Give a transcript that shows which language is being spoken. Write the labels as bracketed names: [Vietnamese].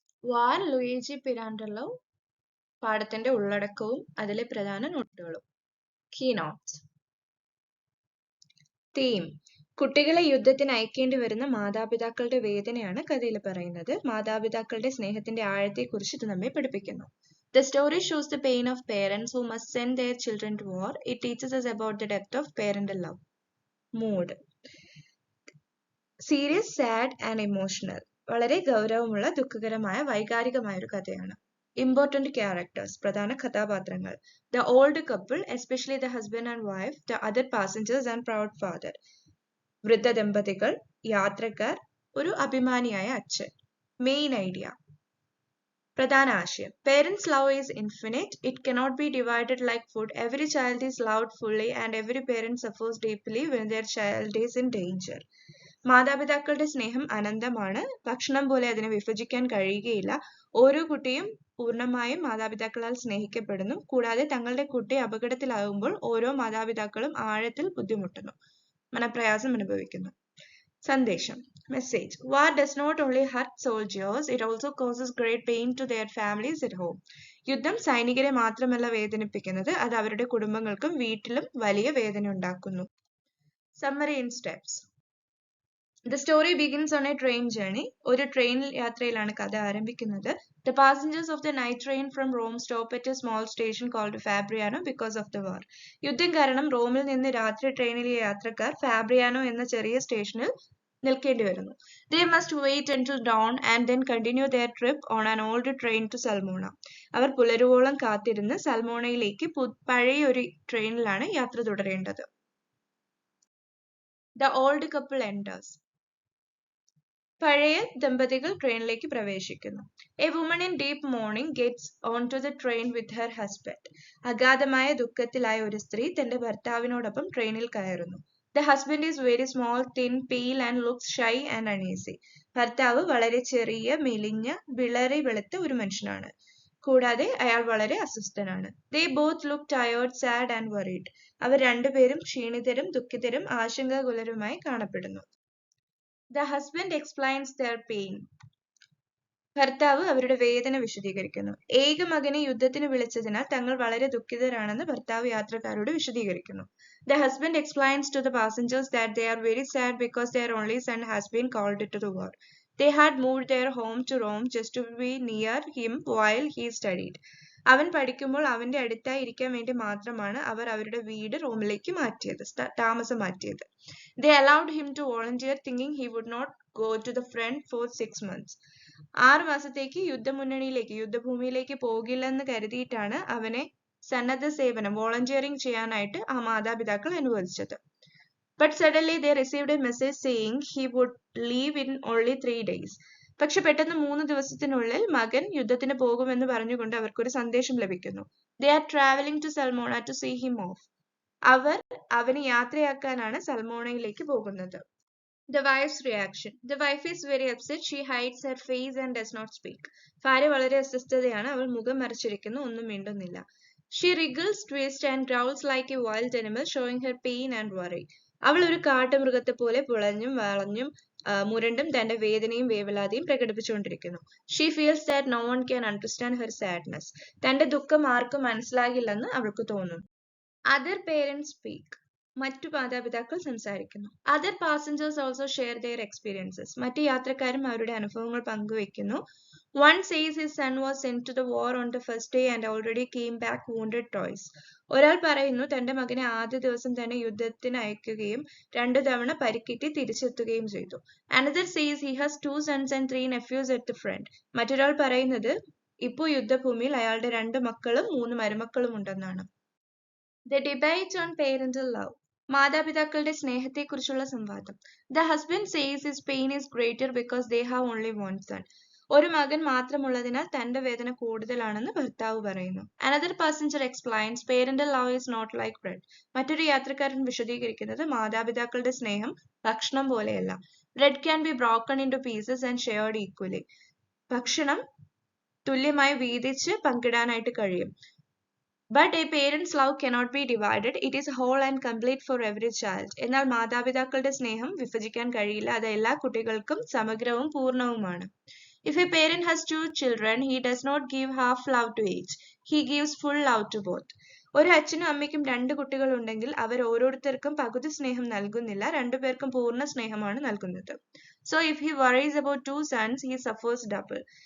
[Malayalam] വാർ Luigi പിരാൻഡല്ലോ പാഠത്തിന്റെ ഉള്ളടക്കവും അതിലെ പ്രധാന നോട്ടുകളും. [English] Key notes. [Malayalam] തീം: കുട്ടികളെ യുദ്ധത്തിന് അയക്കേണ്ടി വരുന്ന മാതാപിതാക്കളുടെ വേദനയാണ് കഥയിൽ പറയുന്നത്. മാതാപിതാക്കളുടെ സ്നേഹത്തിന്റെ ആഴത്തെക്കുറിച്ച് ഇത് നമ്മെ പഠിപ്പിക്കുന്നു. [English] The story shows the pain of parents who must send their children to war. It teaches us about the depth of parental love. Mood: serious, sad and emotional. [Malayalam] വളരെ ഗൗരവമുള്ള, ദുഃഖകരമായ, വൈകാരികമായ ഒരു കഥയാണ്. [English] important characters, [Malayalam] പ്രധാന കഥാപാത്രങ്ങൾ. [English] The old couple, especially the husband and wife, the other passengers and proud father. [Malayalam] വൃദ്ധ ദമ്പതികൾ, യാത്രക്കാർ, ഒരു അഭിമാനിയായ അച്ഛൻ. [English] main idea, [Malayalam] പ്രധാന ആശയം. [English] Parents' love is infinite. It cannot be divided like food. Every child is loved fully and every parent suffers deeply when their child is in danger. [Malayalam] മാതാപിതാക്കളുടെ സ്നേഹം അനന്തമാണ്. ഭക്ഷണം പോലെ അതിനെ വിഭജിക്കാൻ കഴിയുകയില്ല. ഓരോ കുട്ടിയും പൂർണ്ണമായും മാതാപിതാക്കളാൽ സ്നേഹിക്കപ്പെടുന്നു. കൂടാതെ തങ്ങളുടെ കുട്ടി അപകടത്തിലാകുമ്പോൾ ഓരോ മാതാപിതാക്കളും ആഴത്തിൽ ബുദ്ധിമുട്ടുന്നു, മനപ്രയാസം അനുഭവിക്കുന്നു. സന്ദേശം, [English] Message: War does not only hurt soldiers, it also causes great pain to their families at home. [Malayalam] യുദ്ധം സൈനികരെ മാത്രമല്ല വേദനിപ്പിക്കുന്നത്, അത് അവരുടെ കുടുംബങ്ങൾക്കും വീട്ടിലും വലിയ വേദന ഉണ്ടാക്കുന്നു. [English] Summary in steps. The story begins on a train journey. [Malayalam] ഒരു ട്രെയിൻ യാത്രയിലാണ് കഥ ആരംഭിക്കുന്നത്. [English] The passengers of the night train from Rome stop at a small station called Fabriano because of the war. [Malayalam] യുദ്ധം കാരണം റോമിൽ നിന്ന് രാത്രി ട്രെയിനിലെ യാത്രക്കാർ ഫാബ്രിയാനോ എന്ന ചെറിയ സ്റ്റേഷനിൽ നിൽക്കേണ്ടി വരുന്നു. [English] They must wait until dawn and then continue their trip on an old train to Salmona. [Malayalam] അവർ പുലരുവോളം കാത്തിരുന്ന് സൽമോണയിലേക്ക് പഴയ ഒരു ട്രെയിനിലാണ് യാത്ര തുടരേണ്ടത്. [English] The old couple enters. [Malayalam] പഴയ ദമ്പതികൾ ട്രെയിനിലേക്ക് പ്രവേശിക്കുന്നു. [English] A woman in deep mourning gets onto the train with her husband. [Malayalam] അഗാധമായ ദുഃഖത്തിലായ ഒരു സ്ത്രീ തന്റെ ഭർത്താവിനോടൊപ്പം ട്രെയിനിൽ കയറുന്നു. [English] The husband is very small, thin, pale and looks shy and uneasy. [Malayalam] ഭർത്താവ് വളരെ ചെറിയ, മെലിഞ്ഞ, വിളറി വെളുത്ത ഒരു മനുഷ്യനാണ്. കൂടാതെ അയാൾ വളരെ അസ്വസ്ഥനാണ്. [English] They both look tired, sad and worried. [Malayalam] അവർ രണ്ടുപേരും ക്ഷീണിതരും ദുഃഖിതരും ആശങ്കാകുലരുമായി കാണപ്പെടുന്നു. [English] The husband explains their pain. [Malayalam] ഭർത്താവ് അവരുടെ വേദന വിശദീകരിക്കുന്നു. ഏക മകനെ യുദ്ധത്തിന് വിളിച്ചതിനാൽ തങ്ങൾ വളരെ ദുഃഖിതരാണെന്ന് ഭർത്താവ് യാത്രക്കാരോട് വിശദീകരിക്കുന്നു. [English] The husband explains to the passengers that they are very sad because their only son has been called to the war. They had moved their home to Rome just to be near him while he studied. [Malayalam] അവൻ പഠിക്കുമ്പോൾ അവന്റെ അടുത്തായി ഇരിക്കാൻ വേണ്ടി മാത്രമാണ് അവർ അവരുടെ വീട് റോമിലേക്ക് മാറ്റിയത്, താമസം മാറ്റിയത്. [English] They allowed him to volunteer, thinking he would not go to the front for 6 months. [Malayalam] 6 മാസത്തേക്ക് യുദ്ധഭൂമിയിലേക്ക് പോകില്ലെന്ന് കരുതിയിട്ടാണ് അവനെ സന്നദ്ധ സേവനം വോളണ്ടിയറിംഗ് ചെയ്യാനായിട്ട് ആ മാതാപിതാക്കൾ അനുവദിച്ചത്. [English] But suddenly they received a message saying he would leave in only 3 days. [Malayalam] പക്ഷെ പെട്ടെന്ന് 3 ദിവസത്തിനുള്ളിൽ മകൻ യുദ്ധത്തിന് പോകുമെന്ന് പറഞ്ഞുകൊണ്ട് അവർക്കൊരു സന്ദേശം ലഭിക്കുന്നു. [English] They are traveling to Salmona to see him off. [Malayalam] അവർ അവനെ യാത്രയാക്കാനാണ് സൽമോണയിലേക്ക് പോകുന്നത്. [English] The wife's reaction. The wife is very upset. She hides her face and does not speak. [Malayalam] ഭാര്യ വളരെ അസ്വസ്ഥതയാണ്. അവൾ മുഖം മറച്ചിരിക്കുന്നു, ഒന്നും മിണ്ടുന്നില്ല. [English] She wriggles, twists and growls like a wild animal, showing her pain and worry. [Malayalam] അവൾ ഒരു കാട്ടുമൃഗത്തെ പോലെ പുളഞ്ഞും വളഞ്ഞും മുരണ്ടും തന്റെ വേദനയും വേവലാതിയും പ്രകടിപ്പിച്ചുകൊണ്ടിരിക്കുന്നു. [English] She feels that no one can understand her sadness. [Malayalam] തന്റെ ദുഃഖം ആർക്കും മനസ്സിലാകില്ലെന്ന് അവൾക്ക് തോന്നുന്നു. [English] Other parents speak. [Malayalam] മറ്റു മാതാപിതാക്കൾ സംസാരിക്കുന്നു. [English] Other passengers also share their experiences. [Malayalam] മറ്റു യാത്രക്കാരും അവരുടെ അനുഭവങ്ങൾ പങ്കുവയ്ക്കുന്നു. [English] One says his son was sent to the war on the first day and already came back wounded twice. [Malayalam] ഒരാൾ പറയുന്നു തന്റെ മകനെ ആദ്യ ദിവസം തന്നെ യുദ്ധത്തിന് അയക്കുകയും 2 തവണ പരിക്കേറ്റ് തിരിച്ചെത്തുകയും ചെയ്തു. [English] Another says he has 2 sons and 3 nephews at the front. [Malayalam] മറ്റൊരാൾ പറയുന്നത് ഇപ്പോൾ യുദ്ധഭൂമിയിൽ അയാളുടെ 2 മക്കളും 3 മരുമക്കളും ഉണ്ടെന്നാണ്. [English] The debate on parental love. [Malayalam] മാതാപിതാക്കളുടെ സ്നേഹത്തെക്കുറിച്ചുള്ള സംവാദം. [English] The husband says his pain is greater because they have only one son. [Malayalam] ഒരു മകൻ മാത്രമുള്ളതിനാൽ തന്റെ വേദന കൂടുതലാണെന്ന് ഭർത്താവ് പറയുന്നു. [English] Another passenger explains parental love is not like bread. [Malayalam] മറ്റൊരു യാത്രക്കാരൻ വിശദീകരിക്കുന്നത് മാതാപിതാക്കളുടെ സ്നേഹം ഭക്ഷണം പോലെയല്ല. [English] Bread can be broken into pieces and shared equally. [Malayalam] ഭക്ഷണം തുല്യമായി വീതിച്ച് പങ്കിടാനായിട്ട് കഴിയും. [English] But a parent's love cannot be divided. It is whole and complete for every child. [Malayalam] എന്നാൽ മാതാപിതാക്കളുടെ സ്നേഹം വിഭജിക്കാൻ കഴിയില്ല. അത് എല്ലാ കുട്ടികൾക്കും സമഗ്രവും പൂർണ്ണവുമാണ്. [English] If a parent has 2 children, he does not give half love to each. He gives full love to both. [Malayalam] ഒരു അച്ഛനും അമ്മയ്ക്കും 2 കുട്ടികൾ ഉണ്ടെങ്കിൽ അവർ ഓരോരുത്തർക്കും പകുതി സ്നേഹം നൽകുന്നില്ല, രണ്ടുപേർക്കും പൂർണ്ണ സ്നേഹമാണ് നൽകുന്നത്. [English] So if he worries about 2 sons, he suffers double.